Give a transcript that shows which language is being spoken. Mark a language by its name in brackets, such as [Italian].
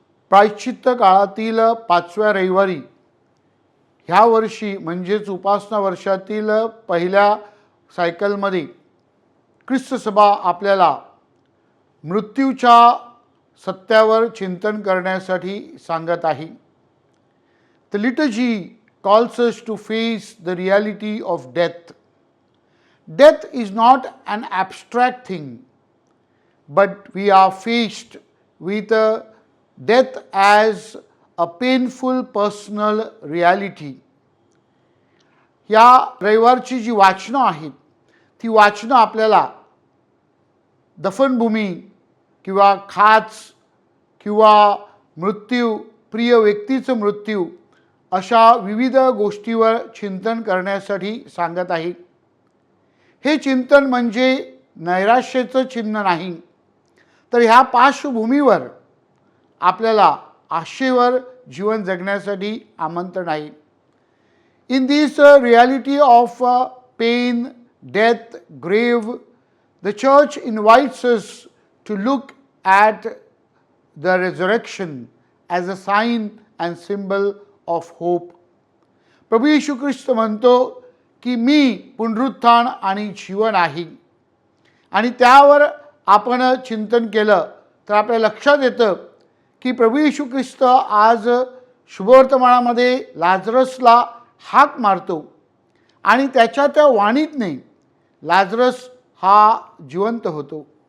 [Marathi] प्रायश्चित्त काळातील 5व्या रविवारी ह्या वर्षी म्हणजेच उपासना वर्षातील पहिल्या सायकलमध्ये ख्रिस्त सभा आपल्याला मृत्यूच्या सत्यावर चिंतन करण्यासाठी सांगत आहे. [English] The liturgy calls us to face the reality of death. Death is not an abstract thing, but we are faced with death as a painful personal reality. [Marathi] या रविवारची जी वाचनं आहेत ती वाचनं आपल्याला दफनभूमी किंवा खाच किंवा मृत्यू, प्रिय व्यक्तीचं मृत्यू अशा विविध गोष्टीवर चिंतन करण्यासाठी सांगत आहे. हे चिंतन म्हणजे नैराश्याचं चिन्ह नाही, तर ह्या पार्श्वभूमीवर आपल्याला आशेवर जीवन जगण्यासाठी आमंत्रण आहे. [English] In this reality of pain, death, grave, the church invites us to look at the resurrection as a sign and symbol of hope. [Marathi] प्रभू येशू ख्रिस्त म्हणतो की मी पुनरुत्थान आणि जीवन आहे, आणि त्यावर आपण चिंतन केलं तर आपल्या लक्षात येतं की प्रभू येशू ख्रिस्त आज शुभवर्तमानामध्ये लाजरसला हाक मारतो आणि त्याच्या त्या वाणीतने लाजरस हा जिवंत होतो.